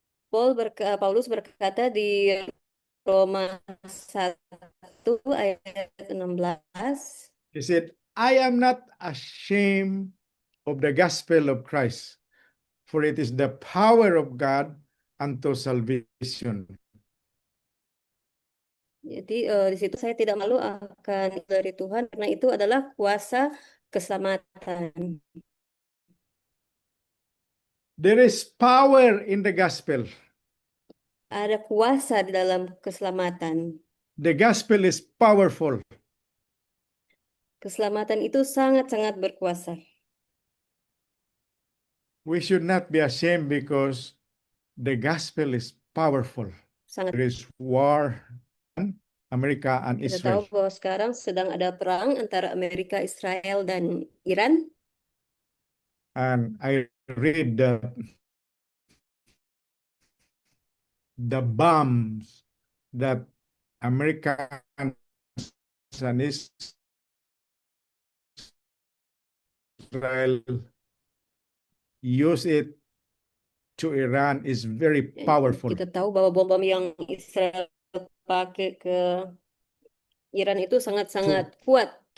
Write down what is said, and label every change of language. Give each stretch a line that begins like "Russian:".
Indonesian: Paulus berkata di Roma 1 ayat 16,
English: he said, I am not ashamed of the gospel of Christ, for it is the power of God unto salvation.
Indonesian: Jadi di situ saya tidak malu akan dari Tuhan karena itu adalah kuasa keselamatan.
English: There is power in the gospel.
Indonesian: Ada kuasa di dalam keselamatan.
English: The gospel is powerful.
Indonesian: Keselamatan itu sangat-sangat berkuasa.
English: We should not be ashamed because the gospel is powerful.
Indonesian: Sangat.
English: There is war in America and
Indonesian: Kita
English: Israel.
Indonesian: tahu bahwa sekarang sedang ada perang antara Amerika, Israel, dan Iran.
English: And I read the bombs that America and Israel use it to Iran is very powerful.
Indonesian: Kita tahu bahwa bom-bom yang Israel pakai ke Iran itu sangat-sangat kuat.